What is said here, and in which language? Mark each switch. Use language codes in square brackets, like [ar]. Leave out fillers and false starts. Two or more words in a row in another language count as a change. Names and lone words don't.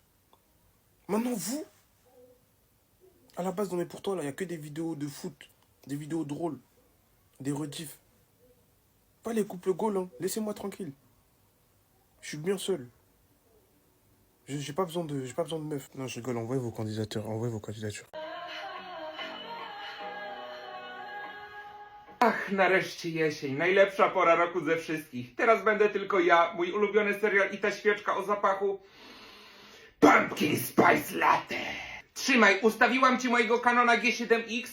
[fr] Maintenant, vous, à la base, dans mes pour toi, là, il n'y a que des vidéos de foot, des vidéos drôles, des rediffs. Pas les couples Gaulle, hein. Laissez-moi tranquille. Je suis bien seul. J'ai pas besoin de meuf. Non, je rigole, envoyez vos candidatures, [pl] Ach, nareszcie jesień. Najlepsza pora roku ze wszystkich. Teraz będę tylko ja, mój ulubiony serial i ta świeczka o zapachu Pumpkin Spice Latte. Trzymaj, ustawiłam ci mojego Canona G7X.